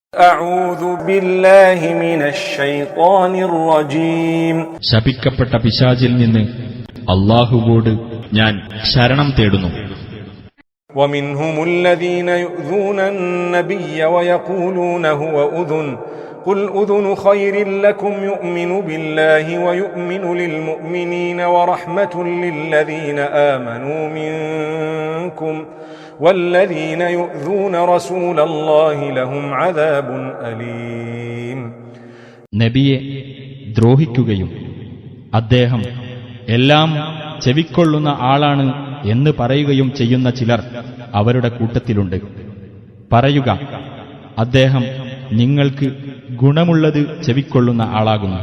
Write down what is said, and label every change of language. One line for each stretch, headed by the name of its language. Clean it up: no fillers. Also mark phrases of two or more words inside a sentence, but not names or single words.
Arabic: أعوذ بالله من الشيطان الرجيم
Malayalam: ശപിക്കപ്പെട്ട പിശാചിൽ നിന്ന് അല്ലാഹുവോട് ഞാൻ ശരണം തേടുന്നു.
Arabic: ومنهم الذين يؤذون النبي ويقولون هو أذن قل أذن خير لكم يؤمن بالله ويؤمن للمؤمنين ورحمة للذين آمنوا منكم والذين يؤذون رسول الله لهم عذاب أليم.
Malayalam: നബിയെ ദ്രോഹിക്കുകയും അദ്ദേഹം എല്ലാം ചെവിക്കൊള്ളുന്ന ആളാണ് എന്ന് പറയുകയും ചെയ്യുന്ന ചിലർ അവരുടെ കൂട്ടത്തിലുണ്ട്. പറയുക, അദ്ദേഹം നിങ്ങൾക്ക് ഗുണമുള്ളത് ചെവിക്കൊള്ളുന്ന ആളാകുന്നു.